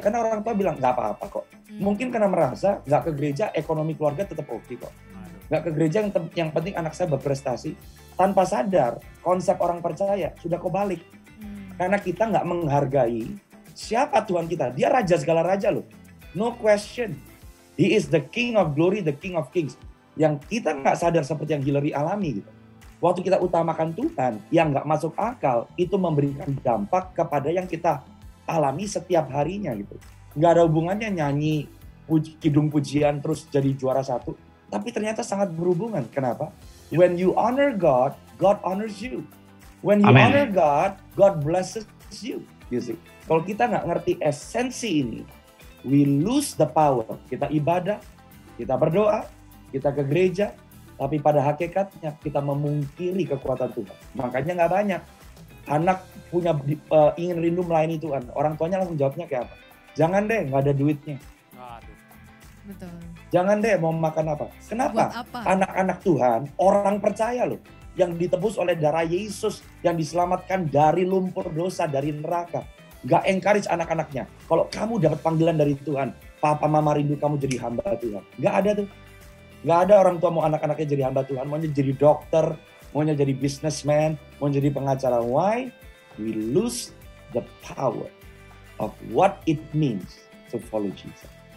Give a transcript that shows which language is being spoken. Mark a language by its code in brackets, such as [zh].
[id] Karena orang tua bilang nggak apa-apa kok. Mungkin karena merasa nggak ke gereja, ekonomi keluarga tetap oke kok. Nggak ke gereja yang penting anak saya berprestasi. Tanpa sadar, konsep orang percaya sudah kebalik. Karena kita nggak menghargai siapa Tuhan kita. Dia raja segala raja loh. [en] No question. He is the King of glory, the King of kings. [id] Yang kita nggak sadar seperti yang Hillary alami gitu. Waktu kita utamakan Tuhan, yang nggak masuk akal, itu memberikan dampak kepada yang kita alami setiap harinya gitu. Nggak ada hubungannya nyanyi, kidung pujian, terus jadi juara 1. Tapi ternyata sangat berhubungan. Kenapa? [en] When you honor God, God honors you. When you honor God, God blesses you. You see? [id] Kalau kita nggak ngerti esensi ini, [en] we lose the power. [id] Kita ibadah, kita berdoa, kita ke gereja, tapi pada hakikatnya kita memungkiri kekuatan Tuhan. Makanya nggak banyak anak punya ingin rindu melayani Tuhan. Orang tuanya langsung jawabnya kayak apa? Jangan deh, nggak ada duitnya. Betul. Jangan deh mau makan apa. Kenapa? Anak-anak Tuhan, orang percaya loh, yang ditebus oleh darah Yesus, yang diselamatkan dari lumpur dosa, dari neraka. Gak encourage anak-anaknya. Kalau kamu dapat panggilan dari Tuhan, papa mama rindu kamu jadi hamba Tuhan. Gak ada tuh. Gak ada orang tua mau anak-anaknya jadi hamba Tuhan. Maunya jadi dokter, maunya jadi businessman, mau jadi pengacara. [en] Why? We lose the power of what it means to follow Jesus.